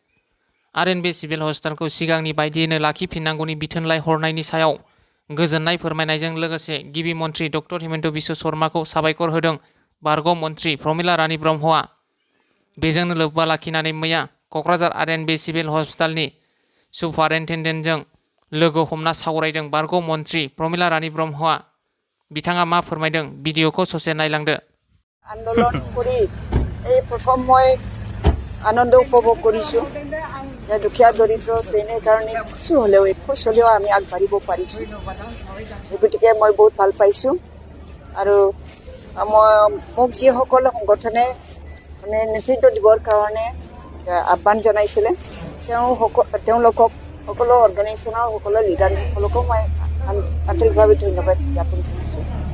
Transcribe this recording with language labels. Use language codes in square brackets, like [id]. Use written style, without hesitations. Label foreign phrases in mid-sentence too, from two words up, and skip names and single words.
[brx] RNB [en] civil hospital [brx] सिगांनि बायदियैनो लाखिफिननांगौनि बिथोनलाइ हरनायनि सायाव गोजोननाय फोरमायनायजों लोगोसे गिबि मन्थ्रि डक्टर हिमन्त बिश्व शर्माखौ साबायखर होदों बारग' मन्थ्रि प्रमिला रानी ब्रह्मआ। बेजोंनो लोब्बा लाखिनानै मैया क'क्राझार RNB [en] civil hospital [brx] सुपारिनटेन्डेन्टजों लोगो हमना सावरायदों बारग' मन्थ्रि प्रमिला रानी ब्रह्मआ। बिथाङा मा फोरमायदों भिडिअखौ ससे नायलांदो। [as] आन्दोलन কৰি এই প্ৰথম মই আনন্দ উপভোগ কৰিছোঁ যে দুখীয়া দৰিদ্ৰ শ্ৰেণীৰ কাৰণে কিছু হ'লেও এখোজ হ'লেও আমি আগবাঢ়িব পাৰিছোঁ। গতিকে মই বহুত ভাল পাইছোঁ আৰু মোক যিসকল সংগঠনে নেতৃত্ব দিবৰ কাৰণে আহ্বান জনাইছিলে তেওঁলোকক সকলো অৰ্গেনাইজেশ্যনৰ সকলো লিডাৰসকলকো মই আন্তৰিকভাৱে ধন্যবাদ জ্ঞাপন কৰিছোঁ।